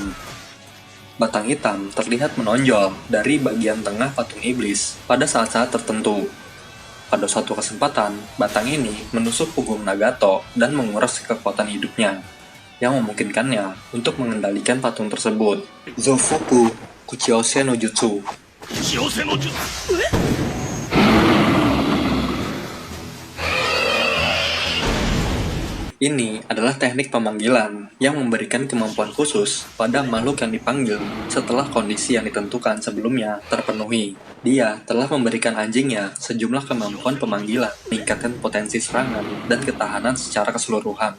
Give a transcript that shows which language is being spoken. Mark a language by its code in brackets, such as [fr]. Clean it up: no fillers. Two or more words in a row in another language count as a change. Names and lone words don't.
[id] Batang hitam terlihat menonjol dari bagian tengah patung iblis pada saat-saat tertentu. Pada suatu kesempatan, batang ini menusuk punggung Nagato dan menguras kekuatan hidupnya. yang memungkinkannya untuk mengendalikan patung tersebut. Zofuku Kuchiyose no Jutsu. [ja] 幸せの術 [id] Ini adalah teknik pemanggilan yang memberikan kemampuan khusus pada makhluk yang dipanggil setelah kondisi yang ditentukan sebelumnya terpenuhi. Dia telah memberikan anjingnya sejumlah kemampuan pemanggilan, meningkatkan potensi serangan dan ketahanan secara keseluruhan.